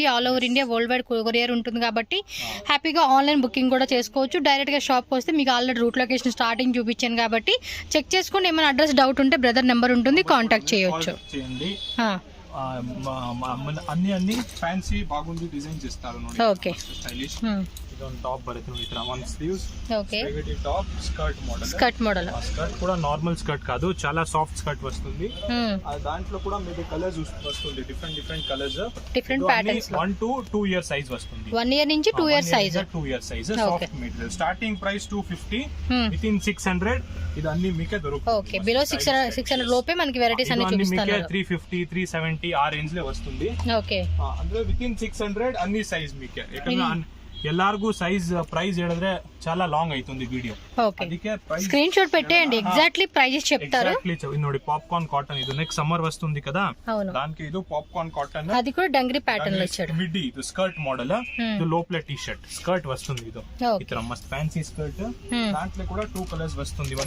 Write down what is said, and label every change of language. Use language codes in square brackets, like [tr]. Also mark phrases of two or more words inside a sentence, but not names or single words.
[en] all over India world wide courier [te] ఉంటుంది కాబట్టి హ్యాపీగా [en] online booking [te] కూడా చేసుకోవచ్చు. డైరెక్ట్ గా షాప్ వస్తే మీకు ఆల్రెడీ [en] route location starting [te] చూపించాను కాబట్టి చెక్ చేసుకోండి. ఏమైనా [en] address doubt [te] ఉంటే [en] brother number [te] ఉంటుంది, కాంటాక్ట్ చేయొచ్చు. అన్ని ఫ్యాన్సీ బాగుంది డిజైన్స్ ఇస్తారు. ఓకే, స్టైలిష్. [kn] ಇದೊಂದು ಟಾಪ್ ಬರುತ್ತೆ ನೋಡಿ, ಇತರ [en] one sleeves. [te] ఓకే, [en] top skirt model. [te] స్కర్ట్ కూడా [en] normal skirt [te] కాదు, చాలా [en] soft skirt [te] వస్తుంది. దాంట్లో కూడా మీకు కలర్స్ వస్తుంది, [en] different colours, different patterns. 1 to 2 year size వస్తుంది. [te] 1 ఇయర్ నుంచి 2 [en] year size. 2 year size soft material. starting price 250 within 600. [te] ఇది అన్ని మీకే దొరుకుతుంది. ఓకే, బిలో 600 లోపే మనకి వెరైటీస్ అన్ని చూపిస్తున్నారు. 350, 370 ఆ రేంజ్ లో వస్తుంది. ఓకే, ಅಂದ್ರೆ వితిన్ 600 అన్ని సైజ్ మీకే. [kn] ಎಲ್ಲಾರ್ಗೂ [en] size price [kn] ಹೇಳಿದ್ರೆ [te] చాలా లాంగ్ అవుతుంది వీడియో. [kn] ಅದಕ್ಕೆ [en] screen shot [te] పెట్టేయండి, [en] exactly prices [te] చెప్తారు. ನೋಡಿ, [en] popcorn cotton. [te] ఇది [en] next summer [te] వస్తుంది కదా, దానికి ఇది [en] popcorn cotton. [te] అది కూడా [en] dungaree pattern [te] లో ఇచ్చాడు. మిడ్డీ ఇది [en] skirt model. [te] ఇది లోపల [en] T-shirt skirt [te] వస్తుంది. ఇది ఇతర మస్త్ [en] fancy skirt. [te] దాంట్లో కూడా 2 కలర్స్ వస్తుంది. 1